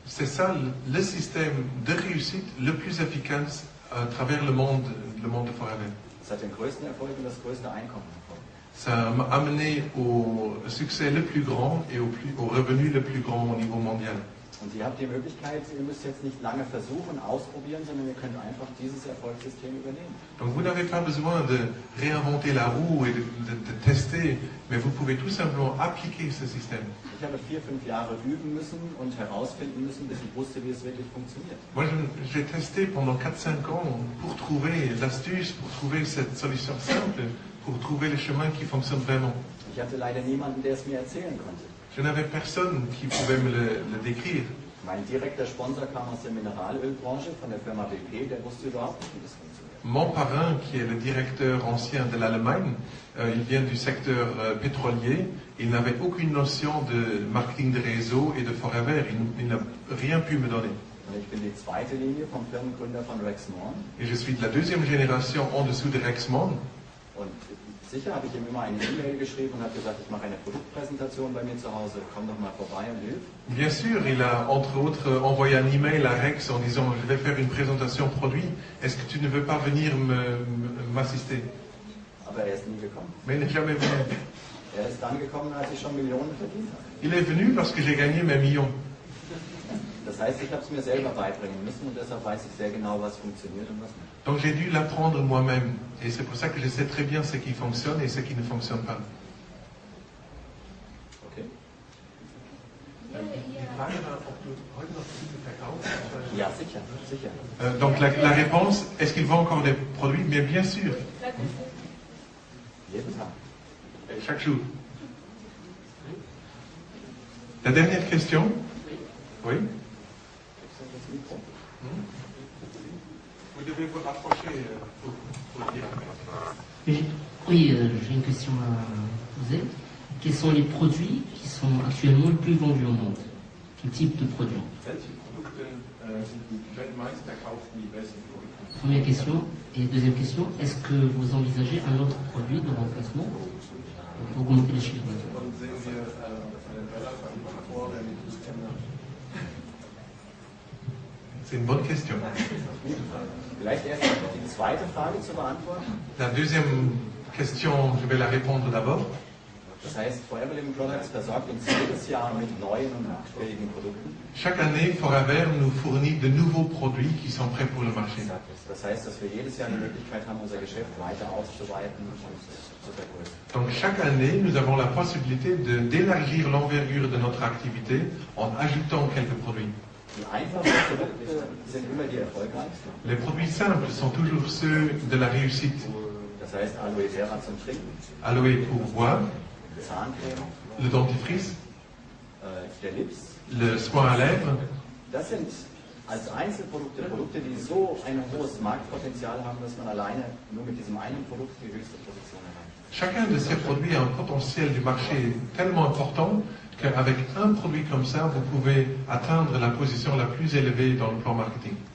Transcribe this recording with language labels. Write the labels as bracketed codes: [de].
[fr] C'est ça le système de réussite le plus efficace à travers le monde de Forever. [de] Das hat den größten Erfolg und das größte Einkommen erfolgt. [fr] Ça m'a amené au succès le plus grand et au revenu le plus grand au niveau mondial. [de] Und ihr habt die Möglichkeit, ihr müsst jetzt nicht lange versuchen, ausprobieren, sondern ihr könnt einfach dieses Erfolgssystem übernehmen. [fr] Donc vous n'avez pas besoin de réinventer la roue et de tester, mais vous pouvez tout simplement appliquer ce système. [de] Ich habe 4-5 Jahre üben müssen und herausfinden müssen, bis ich wusste, wie es wirklich funktioniert. [fr] Moi, j'ai testé pendant 4-5 ans pour trouver l'astuce, pour trouver cette solution simple, pour trouver le chemin qui fonctionne vraiment. [de] Ich hatte leider niemanden, der es mir erzählen konnte. [fr] Je n'avais personne qui pouvait me le décrire. [de] Mein direkter Sponsor kam aus der Mineralölbranche von der Firma BP, der wusste überhaupt nicht, wie das funktioniert. [fr] Mon parrain, qui est le directeur ancien de l'Allemagne, il vient du secteur pétrolier. Il n'avait aucune notion de marketing de réseau et de Forever. Il n'a rien pu me donner. [de] Und ich bin die zweite Linie vom Firmengründer von Rexmore. [fr] Et je suis de la deuxième génération en dessous de Rexmond. [de] Und sicher habe ich ihm immer eine E-Mail geschrieben und habe gesagt, ich mache eine Produktpräsentation bei mir zu Hause, komm doch mal vorbei und hilf. [fr] Bien sûr, il a entre autres envoyé un email à Rex en disant je vais faire une présentation produit. Est-ce que tu ne veux pas venir m'assister? [de] Aber er ist nie gekommen. [fr] Mais il n'est jamais venu. [de] Er ist dann gekommen, als ich schon Millionen verdient habe. [fr] Il est venu lorsque j'ai gagné mes millions. [de] Das heißt, ich habe es mir selber beibringen müssen und deshalb weiß ich sehr genau, was funktioniert und was nicht. [fr] Donc j'ai dû l'apprendre moi-même. Et c'est pour ça que je sais très bien ce qui fonctionne et ce qui ne fonctionne pas. Okay? [de] Ja, sicher, sicher. [fr] Donc la réponse, est-ce qu'il vend encore des produits? Mais bien sûr, [de] Jeden Tag. [fr] chaque jour. La dernière question? Oui? [de] Das Mikro. [fr] Vous devez vous rapprocher pour dire. Oui, j'ai une question à poser. Quels sont les produits qui sont actuellement le plus vendus au monde? Quel type de produits? [de] Welche Produkte sind die weltmeist verkauften, die besten Produkte? [fr] Première question. Et deuxième question, est-ce que vous envisagez un autre produit de remplacement pour augmenter les chiffres d'affaires? [de] Und sehen wir einen Bedarf an Faktoren, die [fr] C'est une bonne question. [de] Vielleicht erst die zweite Frage zu beantworten. [fr] La deuxième question, je vais la répondre d'abord. [de] Das heißt, Forever Living Products versorgt uns jedes Jahr mit neuen und marktfähigen Produkten. [fr] Chaque année, Forever nous fournit de nouveaux produits qui sont prêts pour le marché. [de] Das heißt, dass wir jedes Jahr die Möglichkeit haben, unser Geschäft weiter auszuweiten und zu vergrößern. [fr] Donc chaque année, nous avons la possibilité d'élargir l'envergure de notre activité en ajoutant quelques produits. [de] Die einfachen Produkte sind immer die erfolgreichsten. [fr] Les produits simples sont toujours ceux de la réussite. [de] Das heißt, Aloe Vera zum Trinken, [fr] Aloe pour boire, [de] Zahncreme, [fr] le dentifrice, [de] der Lips. [fr] le soin à lèvres. [de] Das sind als Einzelprodukte Produkte, die so ein hohes Marktpotenzial haben, dass man alleine nur mit diesem einen Produkt die höchste Position erreicht. [fr] Chacun de ces produits a un potentiel du marché tellement important qu'avec un produit comme ça, vous pouvez atteindre la position la plus élevée dans le plan marketing.